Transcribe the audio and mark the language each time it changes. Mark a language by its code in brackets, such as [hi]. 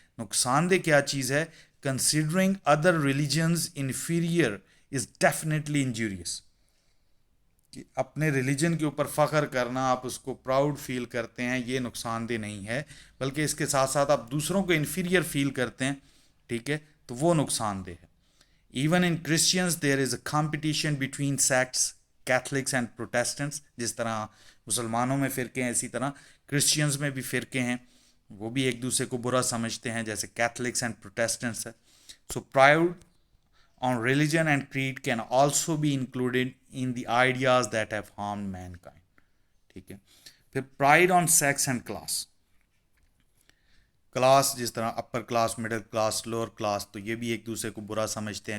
[ur] نقصان دہ کیا چیز ہے؟ [en] Considering other religions inferior is definitely injurious. [ur] کہ اپنے ریلیجن کے اوپر فخر کرنا، آپ اس کو پراؤڈ فیل کرتے ہیں، یہ نقصان دہ نہیں ہے، بلکہ اس کے ساتھ ساتھ آپ دوسروں کو انفیریئر فیل کرتے ہیں. ٹھیک ہے، تو وہ نقصان دہ ہے. [en] Even in Christians there is a competition between sects, Catholics and Protestants. [ur] جس طرح مسلمانوں میں فرقے ہیں، اسی طرح کرسچینس میں بھی فرقے ہیں، وہ بھی ایک دوسرے کو برا سمجھتے ہیں، جیسے کیتھلکس اینڈ پروٹیسٹنٹس ہے. [en] So proud on religion and creed can also be included in the ideas that have harmed mankind. [ur] ٹھیک ہے، پھر [en] pride on sex and class. [ur] Class جس طرح upper class, middle class, lower class, تو یہ بھی ایک دوسرے کو برا سمجھتے ہیں.